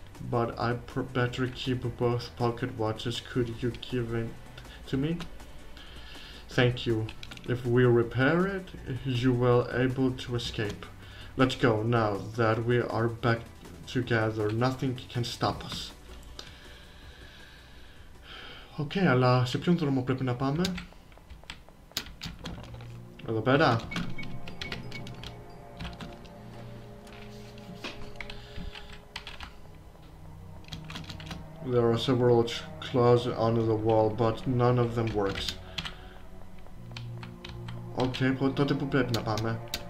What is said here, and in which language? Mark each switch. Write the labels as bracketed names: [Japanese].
[English] But I better keep both pocket watches. Could you give it to me? Thank you. If we repair it, you will able to escape. Let's go now that we are back together. Nothing can stop us. [Greek] Okay, αλλά σε ποιον δρόμο πρέπει να πάμε? Εδώ πέρα. [English] There are several claws on the wall, but none of them works. [Greek] Okay, τότε που πρέπει να πάμε?